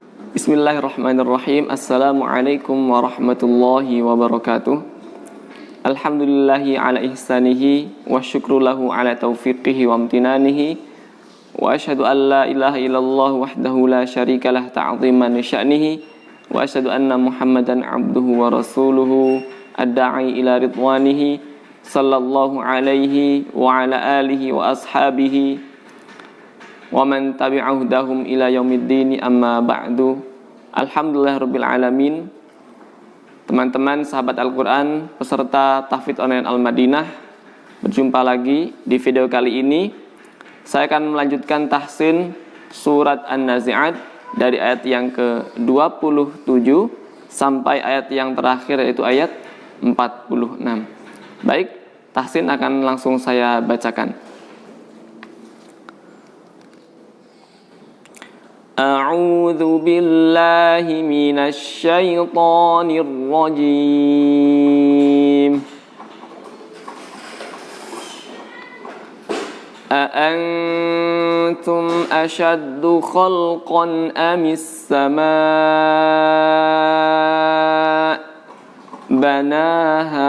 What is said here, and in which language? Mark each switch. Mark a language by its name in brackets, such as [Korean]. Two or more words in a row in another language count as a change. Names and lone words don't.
[Arabic] بسم الله الرحمن الرحيم. السلام عليكم ورحمة الله وبركاته. الحمد لله على إحسانه والشكر له على توفيقه وامتنانه وأشهد أن لا إله إلا الله وحده لا شريك له تعظيما لشأنه وأشهد أن محمدا عبده ورسوله الداعي إلى رضوانه صلى الله عليه وعلى آله وأصحابه ومن تبعهم إلى يوم الدين، أما بعد. الحمد لله رب العالمين. [Indonesian] Teman-teman sahabat Al-Qur'an peserta Tahfidz Online Al-Madinah, berjumpa lagi di video kali ini. Saya akan melanjutkan tahsin surat An-Nazi'at dari ayat yang ke-27 sampai ayat yang terakhir, yaitu ayat 46. Baik, tahsin akan langsung saya bacakan. [Arabic] أعوذ بالله من الشيطان الرجيم. أأنتم أشد خلقا أم السماء بناها.